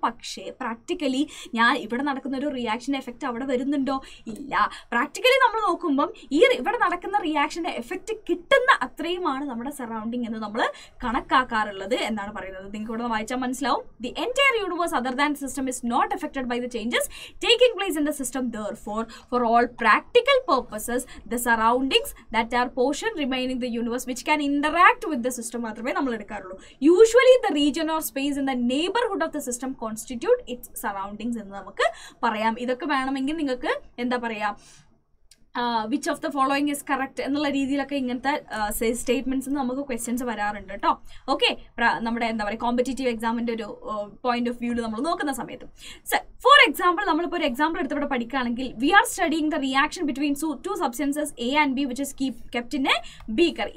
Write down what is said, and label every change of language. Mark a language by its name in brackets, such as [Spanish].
[Malayalam] പക്ഷേ പ്രാക്ടിക്കലി ഞാൻ ഇവിടെ നടക്കുന്ന ഒരു റിയാക്ഷൻ്റെ എഫക്റ്റ് അവിടെ വരുന്നുണ്ടോ? ഇല്ല. പ്രാക്ടിക്കലി നമ്മൾ നോക്കുമ്പം ഇവിടെ നടക്കുന്ന റിയാക്ഷൻ്റെ എഫക്റ്റ് കിട്ടുന്ന അത്രയുമാണ് നമ്മുടെ സറൗണ്ടിങ് എന്ന് നമ്മൾ കണക്കാക്കാറുള്ളത് എന്നാണ് പറയുന്നത്. നിങ്ങൾക്ക് ഇവിടെ വായിച്ചാൽ മനസ്സിലാവും. [English] The entire universe other than system is not affected by the changes taking place in the system. Therefore, for all practical purposes, the surroundings that are portion remaining the universe which can interact with the system [Malayalam] മാത്രമേ നമ്മൾ എടുക്കാറുള്ളൂ. [English] Usually the region or space in the neighborhood of the system constitute its surroundings [Malayalam] എന്ന് നമുക്ക് പറയാം. ഇതൊക്കെ വേണമെങ്കിൽ നിങ്ങൾക്ക് എന്താ പറയാ, [English] which of the following is correct [Malayalam] എന്നുള്ള രീതിയിലൊക്കെ ഇങ്ങനത്തെ സ്റ്റേറ്റ്മെന്റ്സ് നമുക്ക് ക്വസ്റ്റ്യൻസ് വരാറുണ്ട് കേട്ടോ. ഓക്കെ, നമ്മുടെ എന്താ പറയുക, കോമ്പറ്റേറ്റീവ് എക്സാമിൻ്റെ ഒരു പോയിന്റ് ഓഫ് വ്യൂവിൽ നമ്മൾ നോക്കുന്ന സമയത്ത്. [English] for example, [Malayalam] നമ്മളിപ്പോൾ ഒരു എക്സാമ്പിൾ എടുത്തിവിടെ പഠിക്കുകയാണെങ്കിൽ, [English] We are studying the reaction between two substances A and B which is kept in a beaker.